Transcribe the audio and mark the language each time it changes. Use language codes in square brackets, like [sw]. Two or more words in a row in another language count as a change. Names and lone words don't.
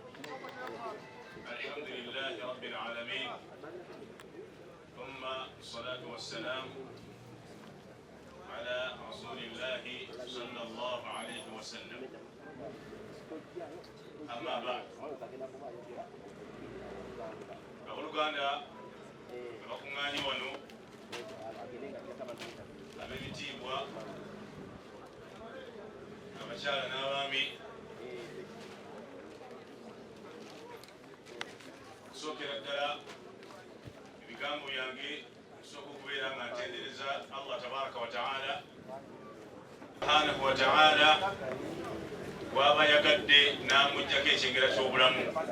[ar] الحمد لله رب العالمين. ثم الصلاة والسلام على رسول الله صلى الله عليه وسلم. أما بعد، [lg] أولوغانا bakungani wano ab'ebitiibwa abakyala n'abaami, sookera ddala ebigambo byange nsooka okubeera nga ntendereza [ar] الله تبارك وتعالى سبحانه وتعالى [lg] bw'aba yagadde n'amuggyako ekyengera ky'obulamu.